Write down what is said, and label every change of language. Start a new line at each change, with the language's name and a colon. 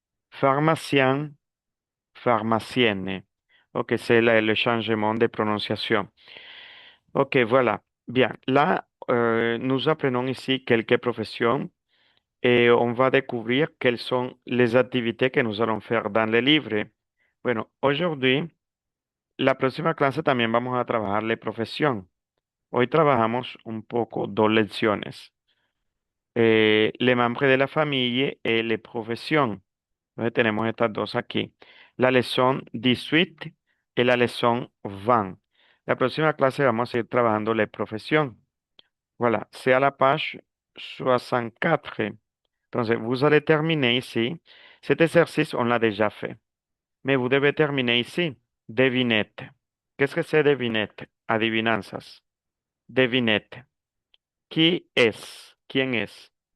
French: Pharmacien, pharmacienne. Ok, c'est le changement de prononciation. Ok, voilà. Bien, là, nous apprenons ici quelques professions et on va découvrir quelles sont les activités que nous allons faire dans le livre.
Spanish: Bueno, aujourd'hui, la próxima clase también vamos a trabajar la profesión. Hoy trabajamos un poco dos lecciones.
French: Les membres de la famille et les professions.
Spanish: Entonces tenemos estas dos aquí.
French: La leçon 18
Spanish: y
French: la leçon 20.
Spanish: La próxima clase vamos a ir trabajando
French: les professions. Voilà, c'est à la page 64. Entonces, vous allez terminer ici. Cet exercice, on l'a déjà fait. Mais vous devez terminer ici. Devinette. Qu'est-ce que c'est devinette?
Spanish: Adivinanzas.
French: Devinette. Qui est?
Spanish: ¿Quién es?